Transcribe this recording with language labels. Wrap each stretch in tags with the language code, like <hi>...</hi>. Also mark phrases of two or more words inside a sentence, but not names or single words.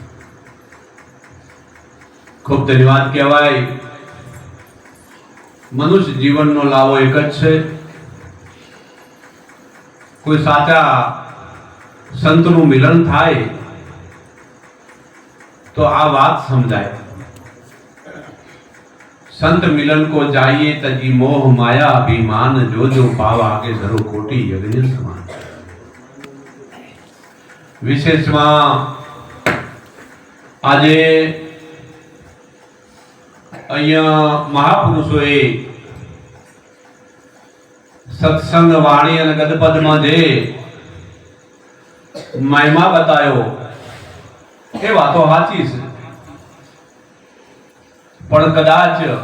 <gu>ખૂબ ધન્યવાદ કહેવાય. મનુષ્ય જીવનનો લાવો એક જ છે. કોઈ સાચા સંતનું મિલન થાય તો આ વાત સમજાય.</gu> <hi>संत मिलन को जाइए तजी मोह माया अभिमान जो जो पावा आगे जरूर कोटि यज्ञ समान.</hi> <gu>विशेषમાં આજે અહીંયા મહાપુરુષોએ સત્સંગ વાણી અને ગદપદમાં જે મહિમા બતાવ્યો એ વાતો સાચી છે, પણ કદાચ</gu>